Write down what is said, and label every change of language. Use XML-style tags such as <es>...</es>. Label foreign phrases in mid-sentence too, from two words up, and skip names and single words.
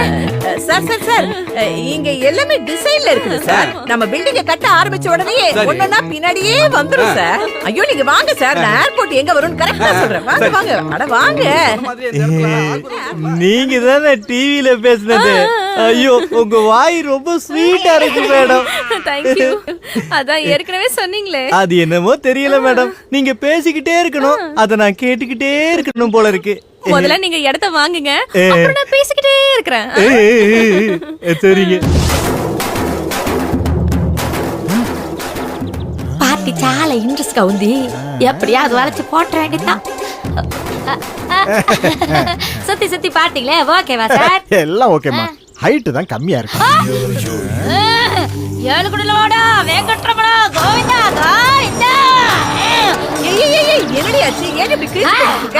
<ta>சார் சார் சார், இங்க எல்லாமே டிசைன்ல இருக்குது சார். நம்ம பில்டிங்க கட்ட ஆரம்பிச்ச உடனே ஒண்ணுன்னா பின்னாடியே வந்துரும் சார். ஐயோ நீங்க வாங்க சார், நான் ஏர்போர்ட் எங்க வரும்னு கரெக்ட்டா சொல்றேன். வாங்க வாங்க, அட வாங்க. நீங்க தானே டிவில பேசுனது. ஐயோ, உங்க வாய் ரொம்ப ஸ்வீட்டா இருக்கு மேடம்.</ta> <en>Thank you.</en> <ta>அதான் ஏற்கனவே சொன்னீங்களே. அது என்னமோ தெரியல மேடம், நீங்க பேசிக்கிட்டே இருக்கணும், அத நான் கேட்டுக்கிட்டே இருக்கணும் போல இருக்கு. முதல்ல நீங்க இடத்த வாங்குங்க, அப்புறம் நான் பேசிக்கிட்டே இருக்கிறேன். சரிங்க.</ta> <te>பார்ட்டி చాలా ఇంట్రెస్ట్ గా ఉంది.</te> <ta>எப்படியாவது வளைச்சு போட்ட வேண்டியதான். சுத்தி சுத்தி பாத்தீங்களே, ஓகேவா சார்? எல்லாம் ஓகேமா, ஹைட் தான் கம்மியா இருக்கு. ஏழுகுடலோட வெங்கட்ரமணா கோவிந்தா கோவிந்தா. என்னடி ஆச்சு? ஏன் இப்படி கிழிச்சிட்டு</ta>